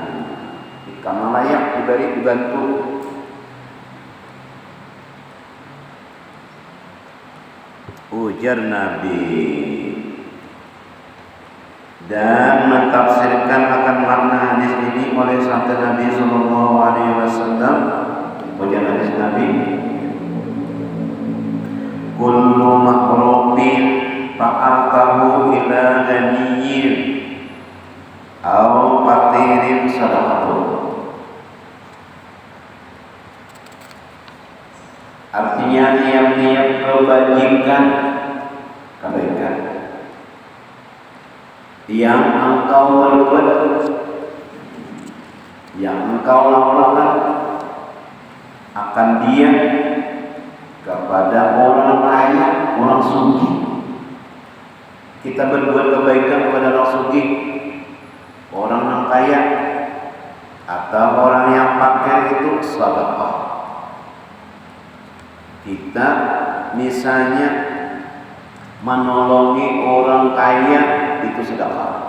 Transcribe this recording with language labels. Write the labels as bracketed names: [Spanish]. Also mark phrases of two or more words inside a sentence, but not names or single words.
[Indonesian] Karena layak diberi dibantu. Ujar Nabi dan mentafsirkan akan makna hadis ini oleh sabda Nabi [Arabic] صلى الله عليه وسلم. [Indonesian] Ujar hadis Nabi, [Arabic] كل معروف فعلته إلى غني أو فقير صدقة. [Indonesian] Artinya tiap-tiap kebaikan yang engkau perbuat, yang engkau lakukan akan dia kepada orang kaya, orang sugih. Kita berbuat kebaikan kepada orang sugih, orang yang kaya atau orang yang fakir itu sedekah. Kita misalnya menolongi orang kaya itu sedekah.